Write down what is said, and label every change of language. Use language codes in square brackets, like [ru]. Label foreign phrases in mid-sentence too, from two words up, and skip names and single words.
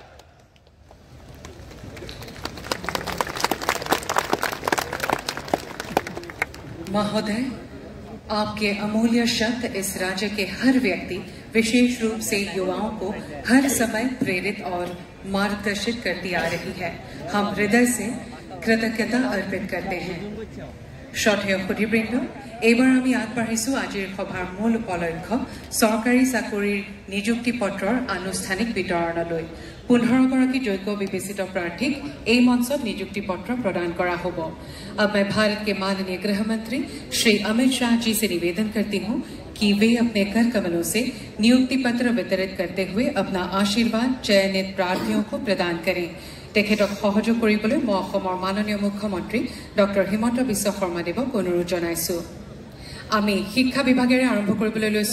[hi] महोदय, आपके अमूल्य शब्द इस राज्य के हर व्यक्ति, विशेष रूप से युवाओं को हर समय प्रेरित और मार्गदर्शित करती आ रही है। हम हृदय से कृतज्ञता अर्पित करते हैं। [as] শ্ৰদ্ধেয় সুধীবৃন্দ, এইবাৰ আমি আগবাঢ়িছোঁ আজিৰ সভাৰ মূল উপলক্ষ্য চৰকাৰী চাকৰিৰ নিযুক্তি পত্ৰৰ আনুষ্ঠানিক বিতৰণলৈ। 15 গৰাকী যোগ্য বিবেচিত প্ৰাৰ্থীক এই মঞ্চত নিযুক্তি পত্ৰ প্ৰদান কৰা হ'ব। [hi] अब मैं भारत के माननीय गृह मंत्री श्री अमित शाह जी से निवेदन करती हूँ कि वे अपने कर कमलों से नियुक्ति पत्र वितरित करते हुए अपना आशीर्वाद चयनित प्रार्थियों को प्रदान करें। [as] তেখেতক সহযোগ কৰিবলৈ মই অসমৰ মাননীয় মুখ্যমন্ত্ৰী ডক্টৰ হিমন্ত বিশ্ব শৰ্মাদেৱক অনুৰোধ জনাইছো। আমি শিক্ষা বিভাগেৰে আৰম্ভ কৰিবলৈ লৈছো।